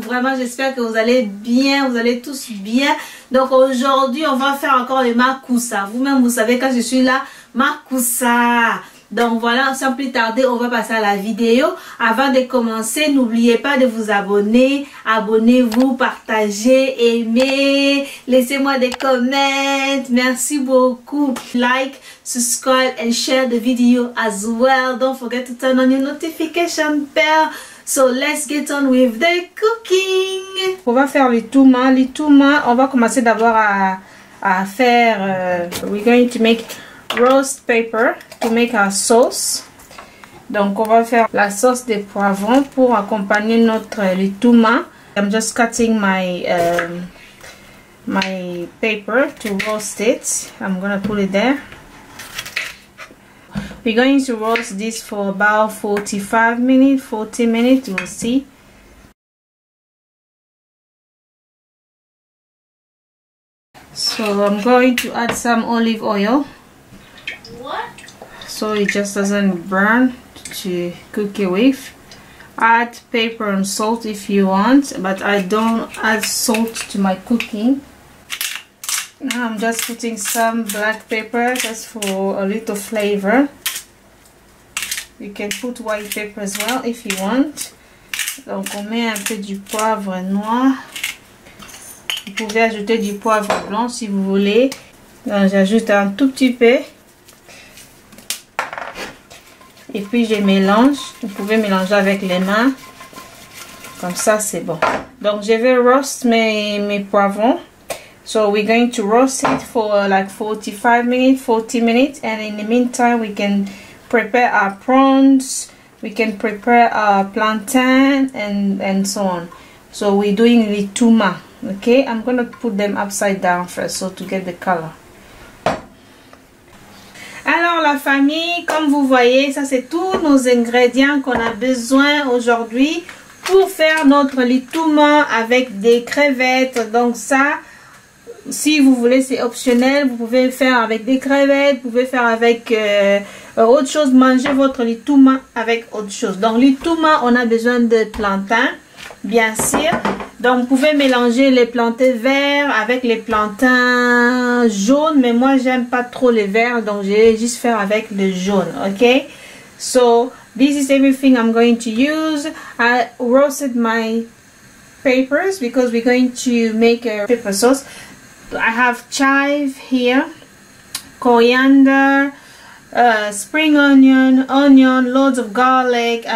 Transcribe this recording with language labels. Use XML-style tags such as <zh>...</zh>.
<fr>Vraiment j'espère que vous allez bien, vous allez tous bien. Donc aujourd'hui on va faire encore le makoussa. Vous-même vous savez quand je suis là, makoussa. Donc voilà, sans plus tarder, on va passer à la vidéo. Avant de commencer, n'oubliez pas de vous abonner. Abonnez-vous, partagez, aimez, laissez-moi des comments. Merci beaucoup.</fr> <en>Like, subscribe and share the video as well. Don't forget to turn on your notification bell. So let's get on with the cooking.</en> <fr>On va faire le touma. On va commencer d'abord à faire,</fr> <en>we're going to make roast pepper to make our sauce.</en> <fr>Donc on va faire la sauce de poivron pour accompagner notre litouma.</fr> <en>I'm just cutting my my paper to roast it. I'm gonna put it there. We're going to roast this for about 40 minutes, we'll see. So I'm going to add some olive oil. So it just doesn't burn to cook it with. Add pepper and salt if you want, but I don't add salt to my cooking. Now I'm just putting some black pepper just for a little flavor. You can put white pepper as well if you want.</en> <fr>Donc on met un peu du poivre noir. Vous pouvez ajouter du poivre blanc si vous voulez. Donc j'ajoute un tout petit peu. Et puis je mélange. Vous pouvez mélanger avec les mains. Comme ça c'est bon. Donc je vais roast mes poivrons.</fr> <en>So we're going to roast it for like 40 minutes. And in the meantime we can prepare our prawns. We can prepare our plantain and so on. So we're doing the touma. Okay, I'm going to put them upside down first so to get the color.</en> <fr>Alors la famille, comme vous voyez, ça c'est tous nos ingrédients qu'on a besoin aujourd'hui pour faire notre litouma avec des crevettes. Donc ça, si vous voulez, c'est optionnel. Vous pouvez faire avec des crevettes, vous pouvez faire avec autre chose. Mangez votre litouma avec autre chose. Donc litouma, on a besoin de plantains, bien sûr. Donc vous pouvez mélanger les plantains verts avec les plantains jaunes, mais moi j'aime pas trop les verts, donc je vais juste faire avec le jaune.</fr> <en>Ok, so this is everything I'm going to use. I roasted my peppers because we're going to make a pepper sauce. I have chive here, coriander, spring onion, loads of garlic.</en>